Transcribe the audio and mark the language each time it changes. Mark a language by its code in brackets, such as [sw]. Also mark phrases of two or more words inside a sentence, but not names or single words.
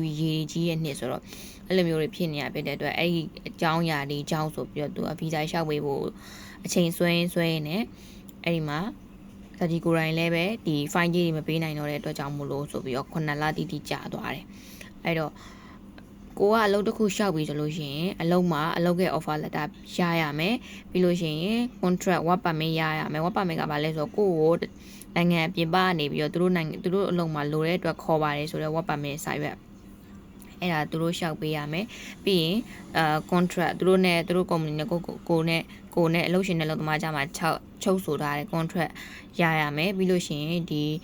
[my] ပြီးရေကြီးရဲ့နှစ်ဆိုတော့အဲ့လိုမျိုးတွေဖြစ်နေရဖြစ်တဲ့အတွက်အဲ့ဒီအကြောင်းအရာတွေအကြောင်းဆိုပြီးတော့သူကဗီဇာလျှောက်ပေးဖို့အချိန်ဆွဲနေအဲ့ဒီမှာဇာတိ ကိုယ်တိုင်လည်းပဲဒီ fine ကြီးတွေမပေးနိုင်တော့တဲ့အတွက်ကြောင့်မို့လို့ဆိုပြီးတော့9လတိကြာသွားတယ်အဲ့တော့ကိုကအလုပ်တစ်ခုရှောက် ပြီးဆိုလို့ရှိရင်အလုပ်မှာအလုပ်ရဲ့ [en] offer letter [my] ရရမယ်ပြီးလို့ရှိရင် [en] contract work permit [my] ရရမယ် [en] work permit [my] ကဘာလဲဆိုတော့ကိုကိုနိုင်ငံအပြင်ပကနေပြီးတော့သူတို့အလုပ်မှာလိုတဲ့အတွက်ခေါ်ပါတယ်ဆိုတော့ [en] work permit [my] စာရွက်အဲ့ဒါသူတို့ရှောက်ပေးရမယ်ပြီးရင်contract သူတို့နဲ့သူတို့ company နဲ့ကိုနဲ့အလုပ်ရှင်နဲ့လုပ်သမားကြမှာချုပ်ဆိုထားတဲ့ contract ရရမယ်ပြီးလို့ရှိရင်ဒီ